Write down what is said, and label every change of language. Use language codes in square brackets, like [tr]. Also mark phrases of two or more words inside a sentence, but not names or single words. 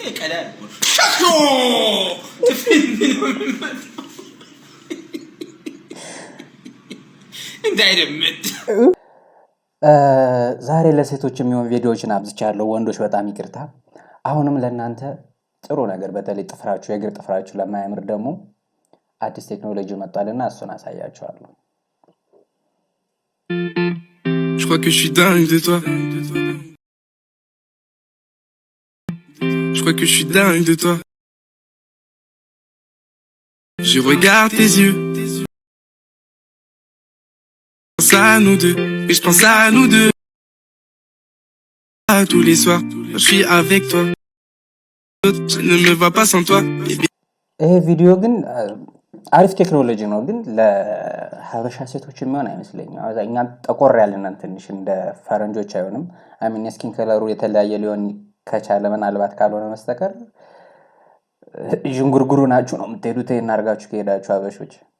[am] ቀላል እንዳይደምጥ ዛሬ ለሴቶች የሚሆን ቪዲዮዎችን አብዝቻለሁ። ወንዶች በጣም ይቅርታ። አሁንም ለእናንተ ጥሩ ነገር በተለይ ጥፍራችሁ የእግር ጥፍራችሁ ለማያምር ደግሞ አዲስ ቴክኖሎጂ መጥቷልና እሱን አሳያችኋለሁ። [fr] Je crois que je suis dingue de toi. Je crois que je suis dingue de toi. Je regarde tes yeux. Je pense à nous deux. Et je pense à nous deux. Tous les soirs, je suis avec toi. Je ne me vois pas sans toi. [am] ይሄ ቪዲዮ ግን አሪፍ ቴክኖሎጂ ነው፣ ግን ለሀበሻ ሴቶች የሚሆን አይመስለኝም። አብዛኛው ጠቆር ያለና ትንሽ እንደ ፈረንጆች አይሆንም። አሚን [en] skin color [am] የተለያየ ሊሆን ከቻለ ምናልባት ካልሆነ መስተቀር ዥንጉርጉሩ ናችሁ ነው የምትሄዱት። ይሄን አድርጋችሁ ከሄዳችሁ ሀበሾች